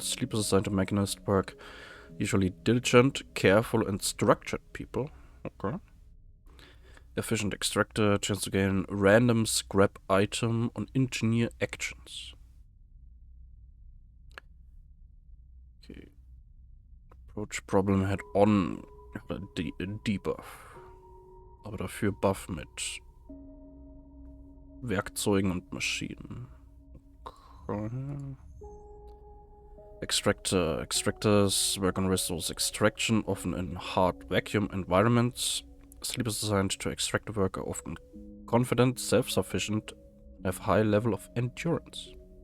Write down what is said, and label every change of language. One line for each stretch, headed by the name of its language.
English: Sleepers assigned to mechanist work usually diligent, careful, and structured people. Okay. Efficient extractor, chance to gain random scrap item on engineer actions. Okay. Approach problem head on.
German: Oder Debuff. Aber dafür Buff mit Werkzeugen und Maschinen.
English: Okay. Extractor. Extractors work on resource extraction, often in hard vacuum environments. Sleepers assigned to extractor work are often confident, self-sufficient, have high level of endurance.